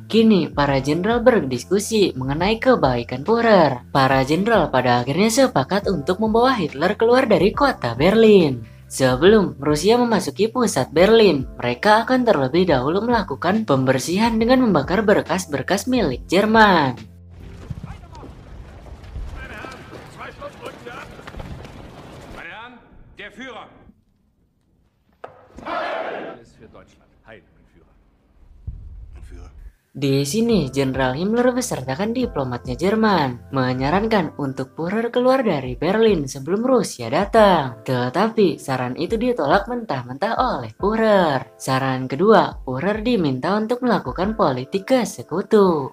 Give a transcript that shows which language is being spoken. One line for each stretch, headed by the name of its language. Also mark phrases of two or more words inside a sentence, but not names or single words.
Indonesian: Kini para jenderal berdiskusi mengenai kebaikan Führer. Para jenderal pada akhirnya sepakat untuk membawa Hitler keluar dari kota Berlin. Sebelum Rusia memasuki pusat Berlin, mereka akan terlebih dahulu melakukan pembersihan dengan membakar berkas-berkas milik Jerman.
German: Meine Herren, 2 Stunden rückwärts. Meine Herren, der Führer. Alles für Deutschland. Heil, mein Führer. Mein Führer.
Indonesian: Di sini, Jenderal Himmler besertakan diplomatnya Jerman menyarankan untuk Führer keluar dari Berlin sebelum Rusia datang. Tetapi saran itu ditolak mentah-mentah oleh Führer. Saran kedua, Führer diminta untuk melakukan politik ke sekutu.